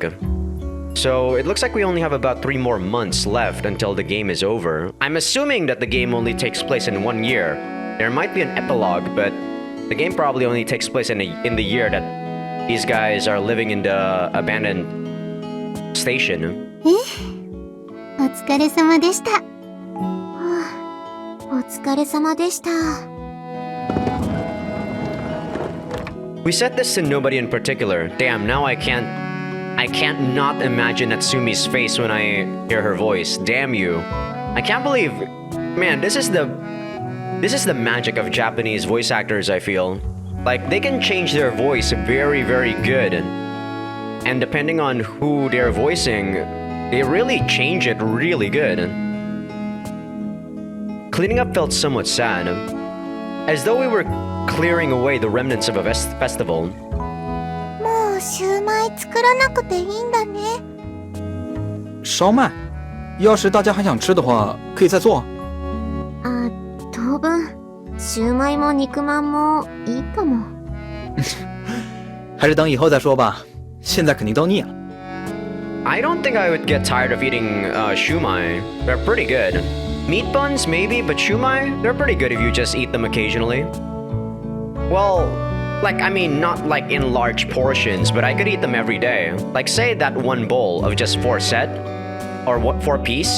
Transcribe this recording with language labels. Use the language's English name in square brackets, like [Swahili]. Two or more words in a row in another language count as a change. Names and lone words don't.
[English] So it looks like we only have about 3 more months left until the game is over. I'm assuming that the game only takes place in 1 year. There might be an epilogue, but the game probably only takes place in the year that these guys are living in the abandoned station. [Japanese] お疲れ様でした。はあ、お疲れ様でした。 [English] We said this to nobody in particular. Damn, now I can't not imagine Natsumi's face when I hear her voice. Damn you. I can't believe, man, this is the magic of Japanese voice actors, I feel. Like, they can change their voice very, very good. And depending on who they're voicing, they really change it really good. Cleaning up felt somewhat sad, as though we were clearing away the remnants of a festival. [Japanese] もうシューマイ作らなくていいんだね。 [Chinese] 烧麦，要是大家还想吃的话，可以再做。 [Japanese] あ、当分シューマイも肉まんもいいかも。 [Chinese] 还是等以后再说吧，现在肯定都腻了。 [English] I don't think I would get tired of eating shumai. They're pretty good. Meat buns, maybe, but shumai, they're pretty good if you just eat them occasionally. Well, not like in large portions, but I could eat them every day. Like, say that one bowl of just 4 set, or 4 piece.